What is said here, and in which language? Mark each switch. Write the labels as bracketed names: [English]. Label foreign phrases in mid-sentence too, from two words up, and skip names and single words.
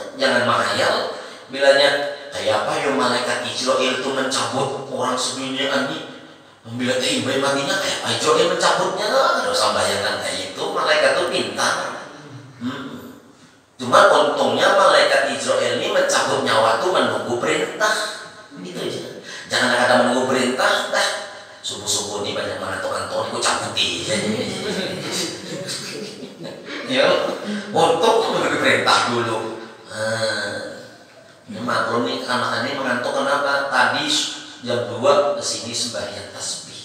[Indonesian] Jangan menghayal bilanya kayak apa ya malaikat Israel itu mencabut orang sedunia ini. Bila tiba matinya kayak apa Israel mencabutnya, nggak usah bayangkan kayak itu. Malaikat itu pintar. Cuma untungnya malaikat Israel ini mencabut nyawa itu menunggu perintah. Gitu aja. Jangan ada menunggu perintah, subuh-subuh ini banyak mantuk-mantuk, aku cabuti. Ya, untuk menunggu perintah dulu. Ini maklum nih, anak ini mengantuk kenapa? tadi jam 2 kesini sembahyang tasbih.